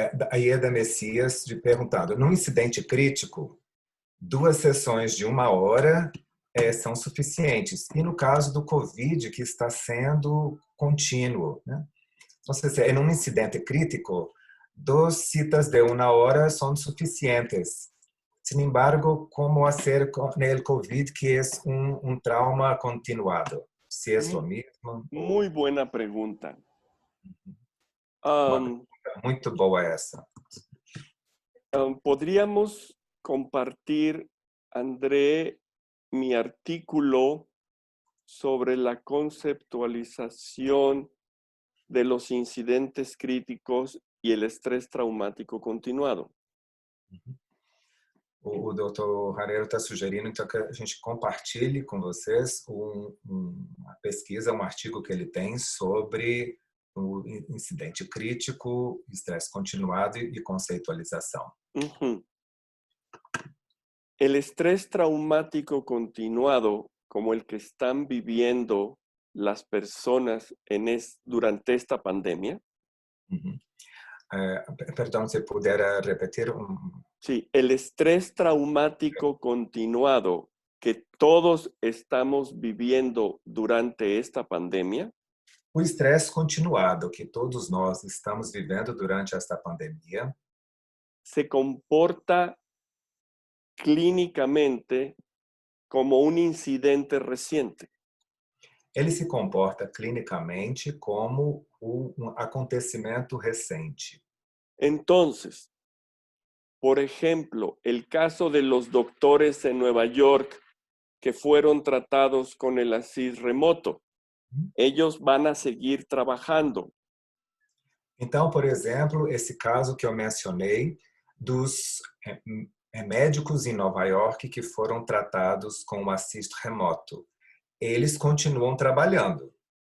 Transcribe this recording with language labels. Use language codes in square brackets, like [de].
[pt] A Ieda Messias perguntando: num incidente crítico, 2 sessões de 1 hora são suficientes. E no caso do Covid, que está sendo contínuo, né? Então, em um incidente crítico, 2 citas de 1 hora são suficientes. [es] Sin embargo, como hacer con el COVID, que es un trauma continuado? Si es lo mismo. Muy buena pregunta. [pt] Muito boa essa. [es] Podríamos compartir, André, mi artículo sobre la conceptualización de los incidentes críticos y el estrés traumático continuado. [pt] O Dr. Rareiro está sugerindo então que a gente compartilhe com vocês uma pesquisa, um artigo que ele tem sobre o incidente crítico, estresse continuado e conceitualização. [es] El estrés traumático continuado, como el que están viviendo las personas durante esta pandemia. [pt] Perdão, se puder repetir. [es] Sí, el estrés traumático continuado que todos estamos viviendo durante esta pandemia. [pt] O estresse continuado que todos nós estamos vivendo durante esta pandemia [es] se comporta clínicamente como un incidente reciente. [pt] Ele se comporta clinicamente como um acontecimento recente. [es] Entonces, por ejemplo, el caso de los doctores en Nueva York que fueron tratados con el Assist remoto, ellos van a seguir trabajando. [pt] Então, por exemplo, esse caso que eu mencionei dos médicos em Nova York que foram tratados com o Assist remoto, eles continuam trabalhando.